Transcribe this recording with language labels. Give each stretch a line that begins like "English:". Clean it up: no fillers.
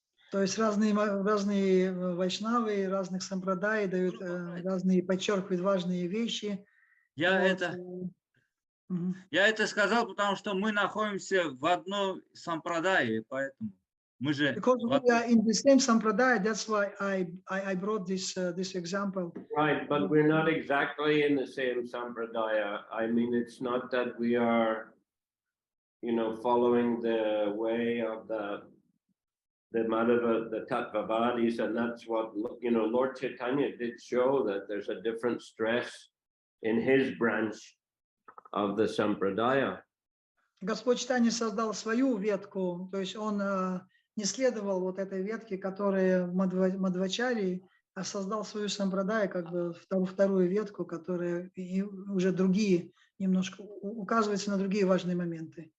Russian: То есть разные вайшнавы, разных сампрадай дают разные, подчеркивают важные вещи. Я это сказал, потому что мы находимся в одном сампрадае, поэтому мы же.
English: Because we are in the same sampradaya, that's why I brought this example. Right, but we're not exactly in the same sampradaya. I mean, it's not that we are, you know, following the way of the Madhava, the Tattvavadis, and that's what, you know, Lord Chaitanya did show that there's a different stress in his branch of the sampradaya.
Russian: Господь Чайтанья создал свою ветку, то есть он не следовал вот этой ветке, которая в Мадхвачарьи, а создал свою сампрадаю, как бы вторую ветку, которая и уже другие, немножко указывается на другие важные моменты.